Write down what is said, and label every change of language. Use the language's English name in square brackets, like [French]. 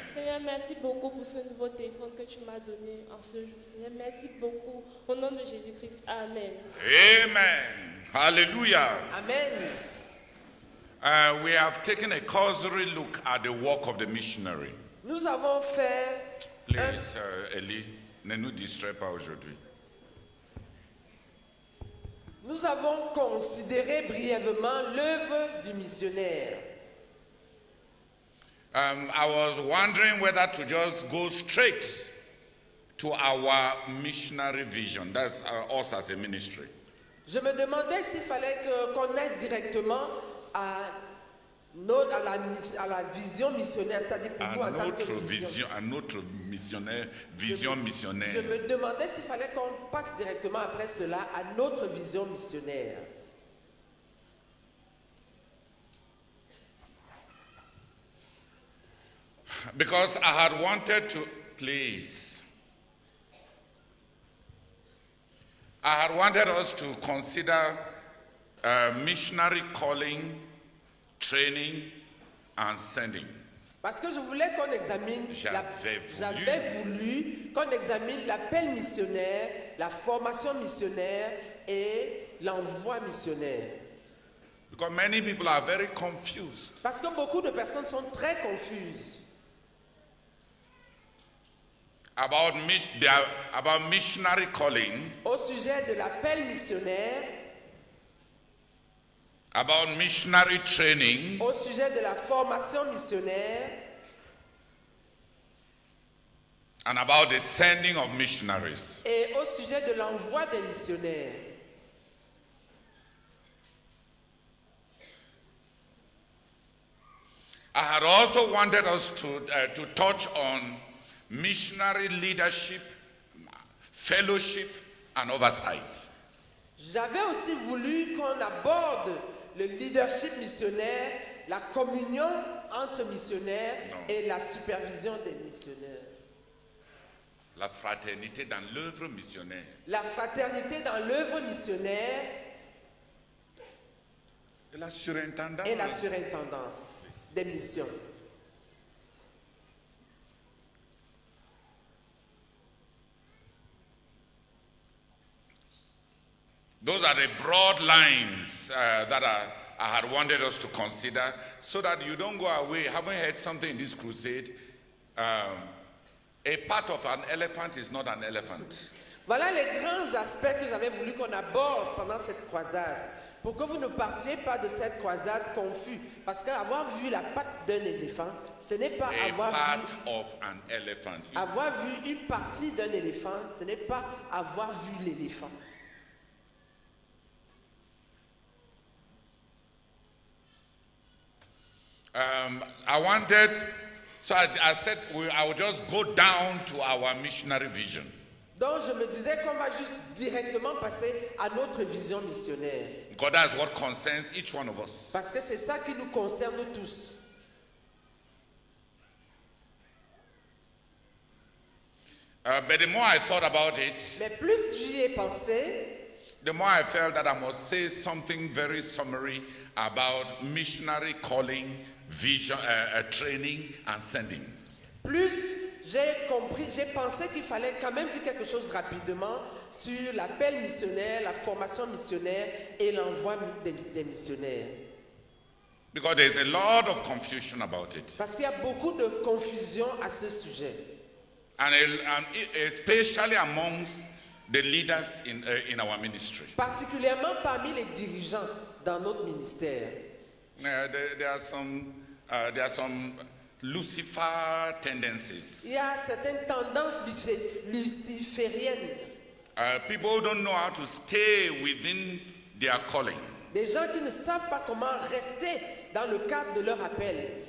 [French] Seigneur, merci beaucoup pour ce nouveau téléphone que tu m'as donné en ce jour. Seigneur, merci beaucoup. Au nom de Jésus-Christ, Amen. Amen. Hallelujah. Amen. [English] We have taken a cursory look at the work of the missionary. [French] Nous avons fait [English] Please, [French] Ellie, ne nous distrais pas aujourd'hui. Nous avons considéré brièvement l'œuvre du missionnaire. [English] I was wondering whether to just go straight to our missionary vision. That's us as a ministry. [French] Je me demandais s'il fallait qu'on aille directement à la vision missionnaire, c'est-à-dire pour nous en tant que vision. À notre vision missionnaire. Je me demandais s'il fallait qu'on passe directement après cela à notre vision missionnaire. [English] Because I had wanted to, please. I had wanted us to consider missionary calling, training, and sending. [French] Parce que je voulais qu'on examine, j'avais voulu qu'on examine l'appel missionnaire, la formation missionnaire et l'envoi missionnaire. [English] Because many people are very confused. [French] Parce que beaucoup de personnes sont très confuses [English] About missionary calling, [French] au sujet de l'appel missionnaire, [English] about missionary training, [French] au sujet de la formation missionnaire [English] and about the sending of missionaries. [French] et au sujet de l'envoi des missionnaires. [English] I had also wanted us to touch on missionary leadership, fellowship, and oversight. [French] J'avais aussi voulu qu'on aborde le leadership missionnaire, la communion entre missionnaires et la supervision des missionnaires. La fraternité dans l'œuvre missionnaire. La fraternité dans l'œuvre missionnaire Et la surintendance. et la surintendance des missions. [English] Those are the broad lines that I had wanted us to consider so that you don't go away. Haven't heard something in this crusade? A part of an elephant is not an elephant. [French] Voilà les grands aspects que j'avais voulu qu'on aborde pendant cette croisade. Pour que vous ne partiez pas de cette croisade confus. Parce qu'avoir vu la patte d'un éléphant, ce n'est pas [English] A [French] avoir [English] part [French] vu, [English] of an elephant. [French] avoir vu une partie d'un éléphant, ce n'est pas avoir vu l'éléphant. [English] I wanted, so I said I would just go down to our missionary vision. [French] Donc je me disais qu'on va juste directement passer à notre vision missionnaire. [English] Because that's what concerns each one of us. [French] Parce que c'est ça qui nous concerne tous. [English] But the more I thought about it, [French] Mais plus j'y ai pensé, [English] the more I felt that I must say something very summary about missionary calling, vision, training, and sending. [French] plus j'ai pensé qu'il fallait quand même dire quelque chose rapidement sur l'appel missionnaire, la formation missionnaire et l'envoi des missionnaires. [English] Because there's a lot of confusion about it. [French] Parce qu'il y a beaucoup de confusion à ce sujet. [English] And especially amongst the leaders in our ministry. [French] Particulièrement parmi les dirigeants dans notre ministère. [English] There are some Lucifer tendencies. [French] Il y a certaines tendances lucifériennes. [English] People don't know how to stay within their calling. [French] Des gens qui ne savent pas comment rester dans le cadre de leur appel.